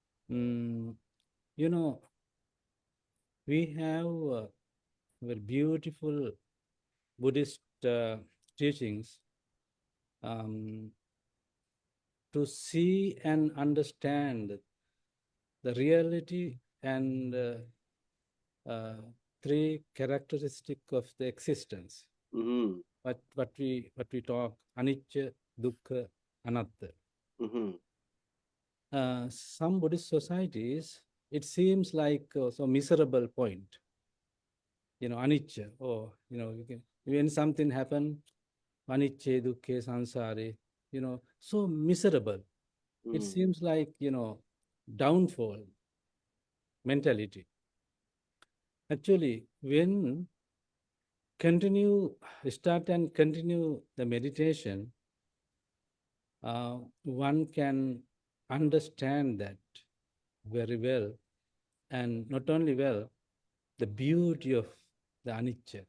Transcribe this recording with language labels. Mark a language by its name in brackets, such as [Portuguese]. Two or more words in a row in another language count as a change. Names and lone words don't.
[English] We have very beautiful Buddhist teachings to see and understand the reality and three characteristics of the existence. Mm-hmm. What we talk, [Pali] anicca, dukkha, anatta. Mm-hmm. [English] Some Buddhist societies, it seems like so miserable point. Anicca, when something happen, [Pali] anicca, dukkha, samsare, [English] so miserable. Mm-hmm. It seems like, downfall mentality. Actually, when start and continue the meditation, one can understand that very well, and not only well, the beauty of the anicca.